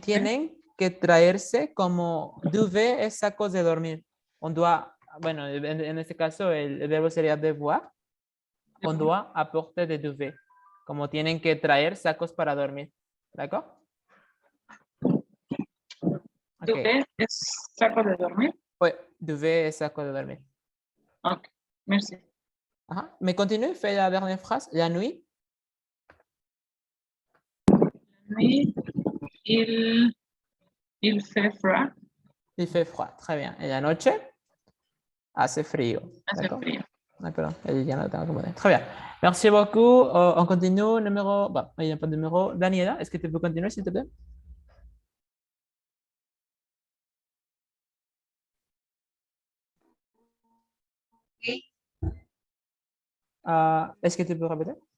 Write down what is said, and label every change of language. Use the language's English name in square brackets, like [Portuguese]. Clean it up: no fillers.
[Spanish] tienen que traerse como duvet es sacos de dormir. [French] On doit, [Spanish] bueno, en este caso el verbo sería devoir. [French] On doit apporter des duvets. [Spanish] Como tienen que traer sacos para dormir. [French] ¿D'accord? [Spanish] ¿Tú Ok. qué? ¿Es saco de dormir? [French] Ouais, [Spanish] duvet es saco de dormir. [French] Ok, merci. Ajá. [Spanish] ¿Me continúe? [French] Fais la dernière phrase. La nuit. Oui, il fait froid, Il fait froid. Très bien. [Spanish] En la noche hace frío. hace [French] D'accord? [Spanish] frío. Ah, perdón, ya no lo tengo que poner. [French] Très bien. Merci beaucoup. On continue. Numéro. Bon, il n'y a pas de numéro. Daniela, est-ce que tu peux continuer, s'il te plaît? Oui. Est-ce que tu peux répéter?